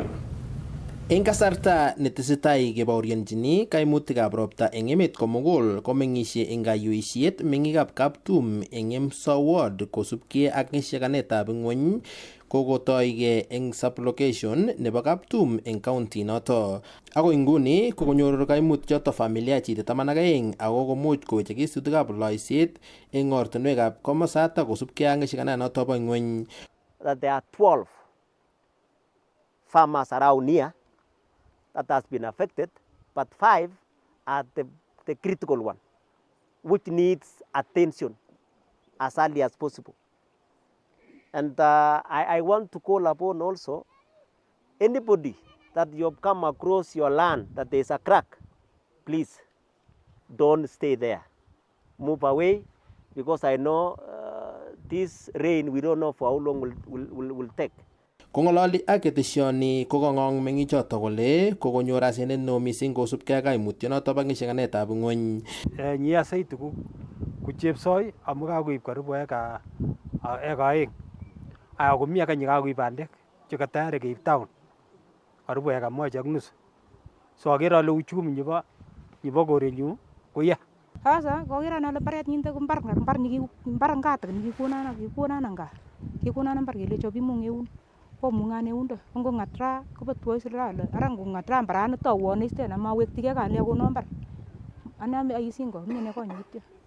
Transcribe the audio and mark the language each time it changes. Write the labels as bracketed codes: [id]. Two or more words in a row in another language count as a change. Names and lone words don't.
[kln] Eng kasarta netesetai kebaorionjini kaimutikab ropta eng emet komugul komeng'isie eng kayuisiet meng'ikab Kaptum eng Emso ward kosubkei ak ng'isiakanetab ng'wony kokotoige eng sublocation nebo Kaptum eng county noto. Ako inguni kokonyor kaimut choto familia chite 12 ako komuch kowechekis tutikab loiset eng ortinwekab komosata kosubkei ak ng'isiakananoto bo ng'wony. [en] That there are 12 farmers around here that has been affected, but 5 are the critical one, which needs attention as early as possible. And I want to call upon also anybody that you have come across your land that there is a crack, please don't stay there. Move away, because I know this rain, we don't know for how long will take. [kln] Kong'ololi ak ketesioni kokong'ong meng'ichoto kole kokonyor asenet neo mising kosubkei ak kaimutyonoto bo ng'isiakanetab ng'wony. Nyia saiti ku chepsoi amu kakoib karibu eka 2. Aya komi akanye kakoib bandek cheka tayari keib town karibu eka 1.5. So agere ale uchumi nebo korenyu koya. Sasa kokira ale mbaret nyinte ko mbar ngata nikikonan nga. Kikonan mbar kele chobi mungeun. Ko mungane undo ngo ngatra ko betwo serikali ara ngo ngatra mbarani tawone istena mawektige kale ko nombar aname ayisingo mine konyo kityo.